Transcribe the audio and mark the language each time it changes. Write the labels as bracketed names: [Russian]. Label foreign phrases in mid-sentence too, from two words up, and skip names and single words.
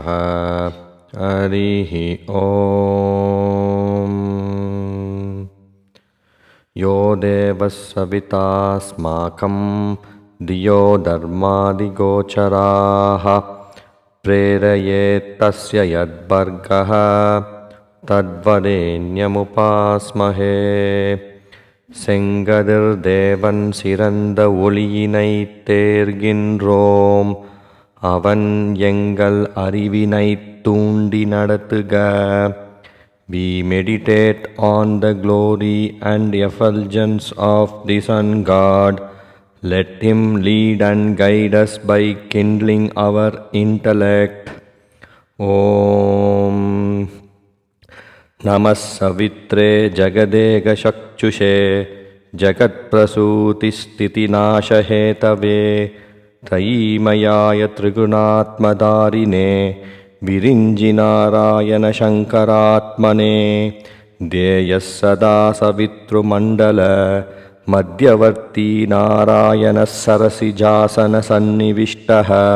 [Sanskrit] हरिः ओम्. यो देवः सवितास्माकं धियो धर्मादिगोचराः प्रेरयेत् तस्य यद्भर्गः தத்வரேண்யமுபாஸ்மஹே. [Tamil] செங்கதிர் தேவன் சிறந்த ஒளியினைத் தேர்கின்றோம், அவன் எங்கள் அறிவினைத் தூண்டி நடத்துக. [English] We meditate on the glory and effulgence of the Sun God. Let him lead and guide us by kindling our intellect. [Sanskrit] Om नमः सवित्रे जगदेकचक्षुषे जगत्प्रसूतिस्थितिनाशहेतवे त्रयीमयाय त्रिगुणात्मधारिणे विरिञ्जिनारायणशङ्करात्मने ध्येयः सदा सवितृमण्डल मध्यवर्ती नारायणः सरसिजासनसन्निविष्टः